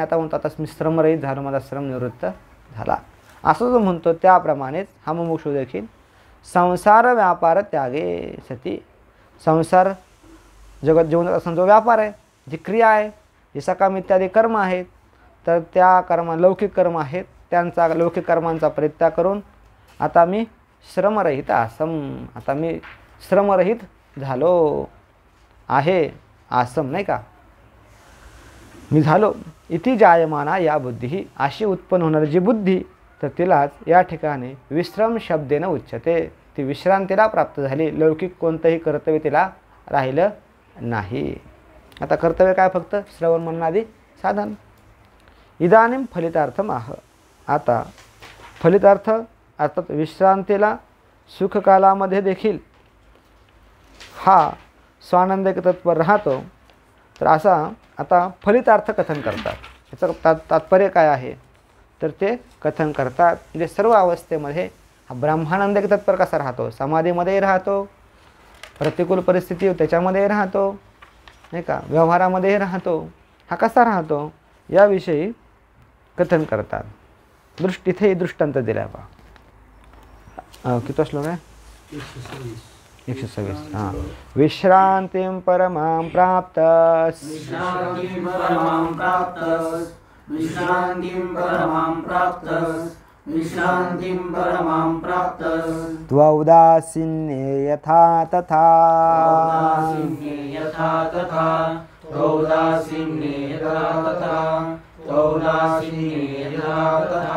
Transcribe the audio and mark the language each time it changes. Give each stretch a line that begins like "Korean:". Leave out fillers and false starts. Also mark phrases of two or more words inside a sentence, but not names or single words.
Marathi: आता म्हणतो आता मी श्रमरहित झालो, माझा श्रम निवृत्त झाला असं जो म्हणतो त्याप्रमाणेच हा मुमुक्षू देखील
Sanskrit: संसार व्यापार त्यागे सती,
Marathi: संसार जगत जीवनात असणारा जो व्यापार आहे, जी क्रिया आहे, जी सकाम इत्यादी कर्म आहेत, तर त्या कर्म लौकिक कर्म आहेत त्यांचा लौकिक कर्मांचा परित्याग करून आता मी श्रमरहित आसम, आता मी श्रमरहित झालो आहे, आसम नाही का, मी झालो.
Sanskrit: इति जायमाना
Marathi: या बुद्धी ही अशी उत्पन्न होणारी जी बुद्धी तर तिलाच या ठिकाणी विश्रम
Sanskrit: शब्देनं उच्यते.
Marathi: ती विश्रांतीला प्राप्त झाली, लौकिक कोणतंही कर्तव्य तिला राहिलं नाही. आता कर्तव्य काय, फक्त श्रवण मननादी साधन.
Sanskrit: इदानीं फलितार्थम आह.
Marathi: आता फलितार्थ अर्थात विश्रांतीला सुखकालामध्ये देखील हा स्वानंदिक तत्पर राहतो. तर असा आता फलितार्थ कथन करतात. याचं तात्पर्य काय आहे तर ते कथन करतात. म्हणजे सर्व अवस्थेमध्ये हा ब्रह्मानंदिक तत्पर कसा राहतो, समाधीमध्येही राहतो, प्रतिकूल परिस्थिती त्याच्यामध्ये राहतो नाही का, व्यवहारामध्येही राहतो, हा कसा राहतो याविषयी कथन करतात. इथेही दृष्टांत दिला आहे पहा. किती श्लोक आहे, 126. हां.
Sanskrit: विश्रांतिं परमां प्राप्तस्, विश्रांतिं परमां प्राप्तस्, विश्रांतिं परमां प्राप्तस्, विश्रांतिं परमां प्राप्तस्. त्वौदासीन्ये यथा तथा, औदासीन्ये यथा तथा, औदासीन्ये यथा तथा, औदासीन्ये यथा तथा.